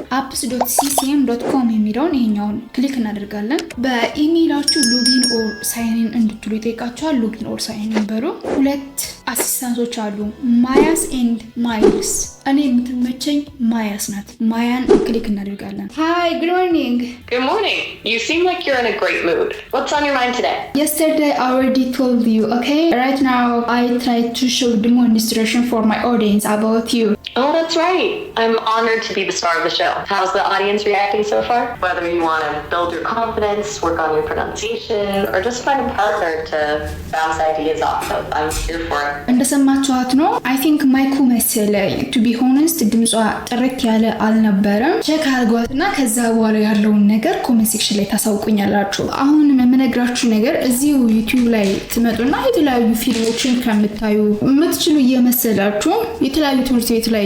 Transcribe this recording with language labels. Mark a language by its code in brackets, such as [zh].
[am] apps.ccm.com የሚለውን ይሄኛውን ክሊክ እናደርጋለን። በኢሜይላችሁ ሎጊን ኦር ሳይን እንድትሉ ይጠይቃችኋል። ሎጊን ኦር ሳይን በሩ። 2 አሲስታንቶች አሉ፣ ማያስ ኤንድ ማይልስ። እኔ የምትመቸኝ ማያስ ናት። ማያን ክሊክ እናደርጋለን። [en] Hi, good morning. Good morning. You seem like you're in a great mood. What's on your mind today? Yesterday I already told you, okay? Right now I try to show demonstration for my audience about you. Oh, that's right. I'm honored to be the star of the show. How's the audience reacting so far? Whether you want to build your confidence, work on your pronunciation, or just find a partner to bounce ideas off of, I'm here for it. [am] እንደሰማችኋት ነው። [en] I think [am] ማይኩ መሰለኝ [en] to be honest [am] ድምጿ ጥርት ያለ አልነበረም። ቼክ አድርጓትና ከዛ በኋላ ያለውን ነገር ኮሜንት ሴክሽን ላይ ታሳውቁኛላችሁ። አሁን የምነግራችሁ ነገር እዚሁ ዩቲዩብ ላይ ትመጡና የተለያዩ ፊልሞችን ከምታዩ የምትችሉ እየመሰላችሁ የተለያዩ ትምህርት ቤት ላይ